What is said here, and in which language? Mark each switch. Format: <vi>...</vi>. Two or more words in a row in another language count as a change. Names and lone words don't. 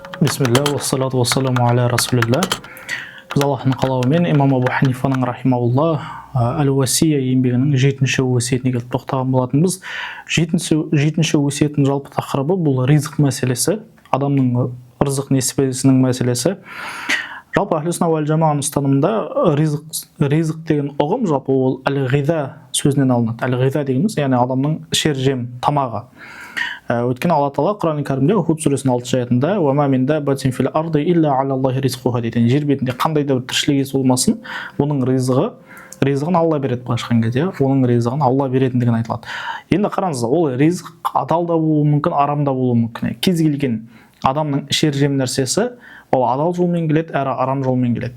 <ar>بسم الله والصلاة والسلام على رسول الله.</ar> <kk>Біз Аллахтың қалауымен имам Абу Ханифаның рахимаулла әл-Уасия еңбегінің 7-ші өсиетіне келіп тоқтаған болатынбыз. 7-ші өсиеттің жалпы тақырыбы бұл ризық мәселесі, адамның рызық несібесінің мәселесі. Жалпы</kk> <ar>أهل السنة والجماعة</ar> <kk>ұстанымында ризық деген ұғым жалпы ол әл-ғиза сөзінен алынады. Әл-ғиза дегеніміз яғни адамның ішер жем тамағы. Өйткені Алла Тағала Құран кәрімде Худ сүресінің 6 аятында</kk> <ar>«وما من دابة في الأرض إلا على الله رزقها»</ar> <kk>дейді. Жер бетінде қандай да бір тіршілік иесі болмасын, оның ризығын Алла береді. Былайша айтқан кезде оның ризығын Алла беретіндігін айтылады. Енді қараңыз, ол ризық адал да болуы мүмкін, арам да болуы мүмкін. Кез келген адамның ішер жем нәрсесі ол адал жолмен келеді, әрі арам жолмен келеді.</kk>